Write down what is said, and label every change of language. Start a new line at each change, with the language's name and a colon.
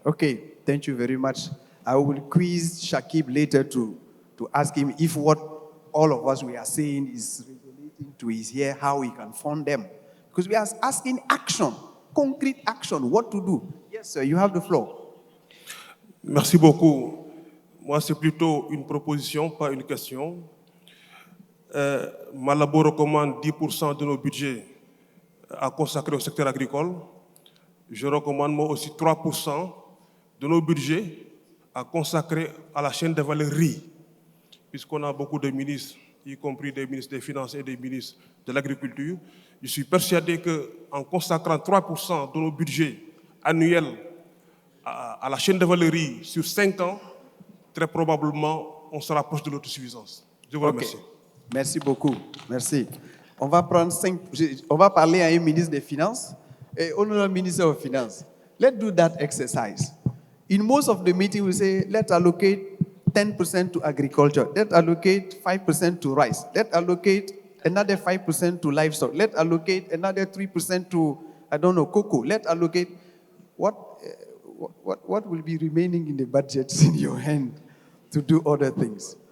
English: Okay, thank you very much. I will quiz Shakib later to ask him if what all of us we are saying is relating to his here, how we can fund them. Because we are asking action, concrete action, what to do. Yes, sir, you have the floor.
French: Merci beaucoup. Moi, c'est plutôt une proposition, pas une question. Malabo recommande 10% de nos budgets à consacrer au secteur agricole. Je recommande moi aussi 3% de nos budgets à consacrer à la chaîne de valeur riz, puisqu'on a beaucoup de ministres, y compris des ministres des Finances et des ministres de l'Agriculture. Je suis persuadé qu'en consacrant 3% de nos budgets annuels à la chaîne de valeur riz sur 5 ans, très probablement, on se rapproche de l'autosuffisance. Je vous remercie. Merci beaucoup. Merci. On va parler à un ministre des Finances et
English: honorable minister of Finance. Let's do that exercise. In most of the meeting, we say, let's allocate 10% to agriculture. Let's allocate 5% to rice. Let's allocate another 5% to livestock. Let's allocate another 3% to, cocoa. Let's allocate what will be remaining in the budget in your hand to do other things.